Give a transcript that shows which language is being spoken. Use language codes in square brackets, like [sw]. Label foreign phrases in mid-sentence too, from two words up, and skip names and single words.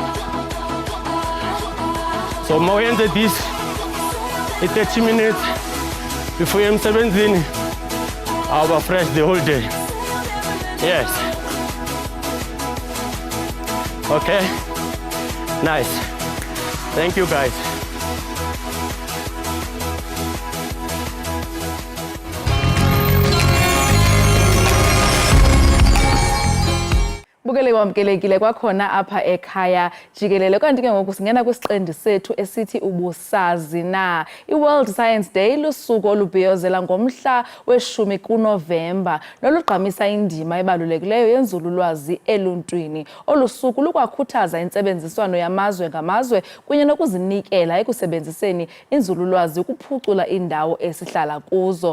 [en] So more than this, in 30 minutes before M17, I'll be fresh the whole day. Yes. Okay. Nice. Thank you guys. [xh] Bukele wamkelekile kwakhona apha ekhaya jikelele kanti ke ngoku singena kwisiqendi sethu esithi ubusazi na. I-World Science Day lusuku olubhiyozela ngomhla we-10 kuNovemba nolugqamisa indima ebalulekileyo yenzululwazi eluntwini. Olu suku lukwakhuthaza intsebenziswano yamazwe ngamazwe kunye nokuzinikela ekusebenziseni inzululwazi ukuphucula indawo esihlala kuzo.